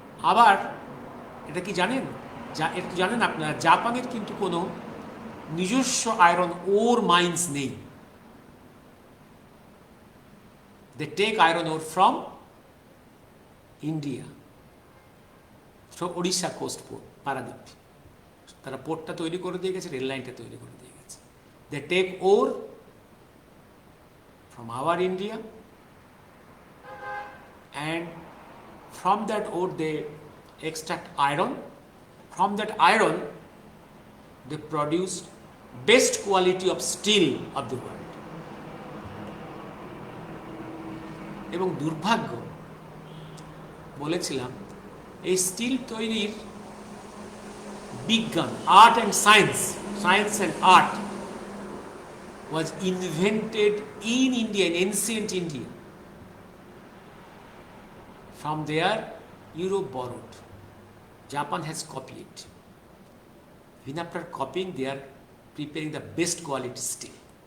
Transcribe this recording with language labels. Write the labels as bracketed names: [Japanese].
[Bangla] আবার এটা কি জানেন, এটা জানেন আপনারা, জাপানের কিন্তু কোনো নিজস্ব আয়রন ওর মাইন্স নেই। [English] They take iron ore from India, from Odisha coast port Paradip. [Bangla] তারা পোর্টটা তৈরি করে দিয়ে গেছে, রেল লাইনটা তৈরি করে দিয়ে গেছে। [English] They take ore from our India, and from that ore they extract iron. From that iron they produce best quality of steel of the world. [Bangla] এবং দুর্ভাগ্য, বলেছিলাম, এই স্টিল তৈরির বিজ্ঞান, [English] Art and science, science and art was invented in India, in ancient India. From there, Europe borrowed. Japan has copied. Even after copying, they are preparing the best quality steel.